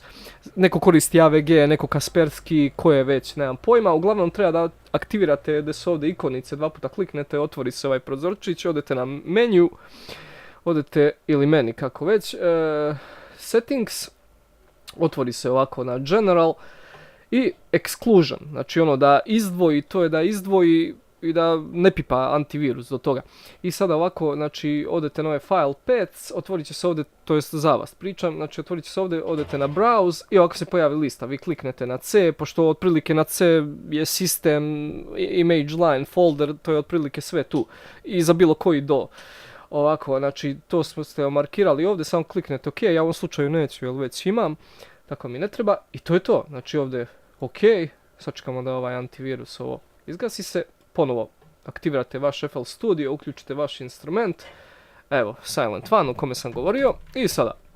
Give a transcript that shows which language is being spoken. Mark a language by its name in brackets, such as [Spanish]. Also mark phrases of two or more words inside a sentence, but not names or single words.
[Bosnian] Neko koristi AVG, neko Kaspersky, koje već, nemam pojma, uglavnom treba da aktivirate da su ovdje ikonice, 2 puta kliknete, otvori se ovaj prozorčić, odete na menu, odete ili meni kako već, settings, otvori se ovako na general, i exclusion, znači ono da izdvoji, to je da izdvoji i da ne pipa antivirus do toga. I sada ovako, znači odete na ovaj [English] file paths, [Bosnian] otvorit će se ovdje, to jest za vas pričam, znači otvorit će se ovdje, odete na browse i ovako se pojavi lista, vi kliknete na C, pošto otprilike na C je system, image line, folder, to je otprilike sve tu i za bilo koji do. Ovako, znači to ste markirali ovdje, samo kliknete OK, ja u ovom slučaju neću jer već imam, tako mi ne treba i to je to, znači ovdje OK, sačekamo da ovaj antivirus ovo izgasi se, ponovo aktivirate vaš FL Studio, uključite vaš instrument, evo Silent One o kome sam govorio i sada.